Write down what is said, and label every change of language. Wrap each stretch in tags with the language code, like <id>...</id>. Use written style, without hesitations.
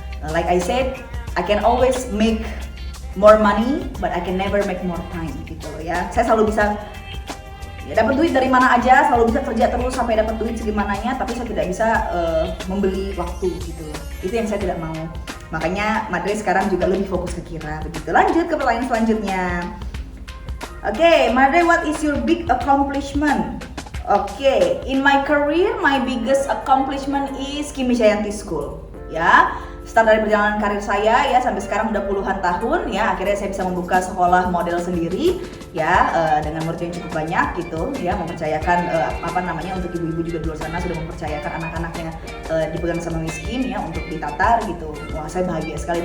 <en>Like I said, I can always make more money, but I can never make more time</en> <id>gitu loh ya. Saya selalu bisa dapat duit dari mana aja, selalu bisa kerja terus sampai dapat duit segimananya, tapi saya tidak bisa membeli waktu gitu loh. Itu yang saya tidak mau. Makanya Madre sekarang juga lebih fokus ke Kira begitu. Lanjut ke pertanyaan selanjutnya.</id> <en>Oke, Madre, what is your big accomplishment? Oke, in my career, my biggest accomplishment is Kimi Jayanti School.</en> <id>Ya, start dari perjalanan karir saya ya sampai sekarang udah puluhan tahun ya, akhirnya saya bisa membuka sekolah model sendiri ya, dengan murid yang cukup banyak gitu ya, mempercayakan untuk ibu-ibu juga di luar sana sudah mempercayakan anak-anaknya dipegang sama Miss Kim ya untuk ditatar gitu. Wah, saya bahagia sekali.</id>